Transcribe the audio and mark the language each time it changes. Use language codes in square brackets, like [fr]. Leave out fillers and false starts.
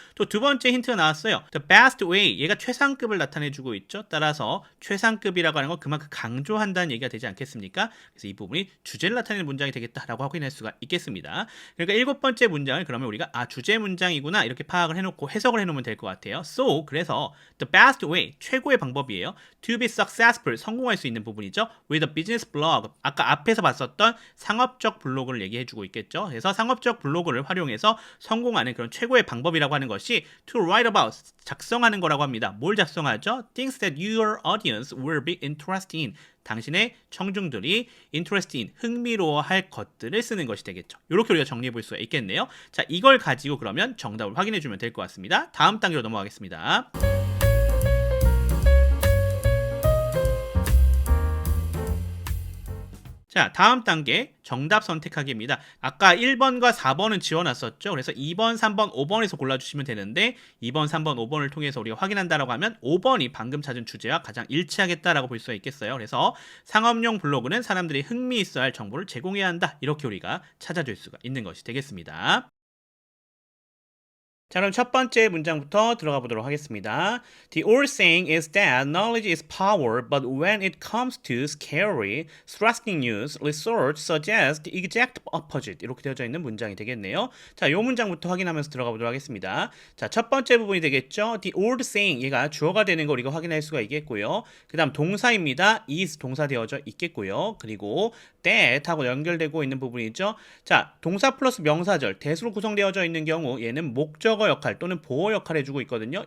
[ko] 또 두 번째 힌트가 나왔어요. [en] The best way. [ko] 얘가 최상급을 나타내 주고 있죠. 따라서 최상급이라고 하는 건 그만큼 강조한다는 얘기가 되지 않겠습니까? 그래서 이 부분이 주제를 나타내는 문장이 되겠다라고 확인할 수가 있겠습니다. 그러니까 7번째 문장을 그러면 우리가 주제 문장이구나 이렇게 파악을 해놓고 해석을 해놓으면 될 것 같아요. So, 그래서 the best way, 최고의 방법이에요. [en] To be successful, [ko] 성공할 수 있는 부분이죠. [en] With a business blog, [ko] 아까 앞에서 봤었던 상업적 블로그를 얘기해주고 있겠죠. 그래서 상업적 블로그를 활용해서 성공하는 그런 최고의 방법이라고 하는 것이 to write about, 작성하는 거라고 합니다. 뭘 작성하죠? [en] Things that your audience will be interested in. [ko] 당신의 청중들이 interest in, 흥미로워할 것들을 쓰는 것이 되겠죠. 이렇게 우리가 정리해 볼 수가 있겠네요. 자, 이걸 가지고 그러면 정답을 확인해 주면 될 것 같습니다. 다음 단계로 넘어가겠습니다. 자, 다음 단계 정답 선택하기입니다. 아까 1번과 4번은 지워놨었죠. 그래서 2번, 3번, 5번에서 골라주시면 되는데 2번, 3번, 5번을 통해서 우리가 확인한다라고 하면 5번이 방금 찾은 주제와 가장 일치하겠다라고 볼 수가 있겠어요. 그래서 상업용 블로그는 사람들이 흥미 있어 할 정보를 제공해야 한다. 이렇게 우리가 찾아줄 수가 있는 것이 되겠습니다. 자, 그럼 첫 번째 문장부터 들어가 보도록 하겠습니다. [en] The old saying is that knowledge is power, but when it comes to scary, threatening news, research suggests the exact opposite. [ko] 이렇게 되어져 있는 문장이 되겠네요. 자, 이 문장부터 확인하면서 들어가 보도록 하겠습니다. 자, 첫 번째 부분이 되겠죠. The old saying, 얘가 주어가 되는 걸 우리가 확인할 수가 있겠고요. 그 다음 동사입니다. is 동사 되어져 있겠고요. 그리고 that 하고 연결되고 있는 부분이죠. 자, 동사 플러스 명사절, 대수로 구성되어져 있는 경우 얘는 목적어 역할 또는 보호 역할을 해주고 있거든요.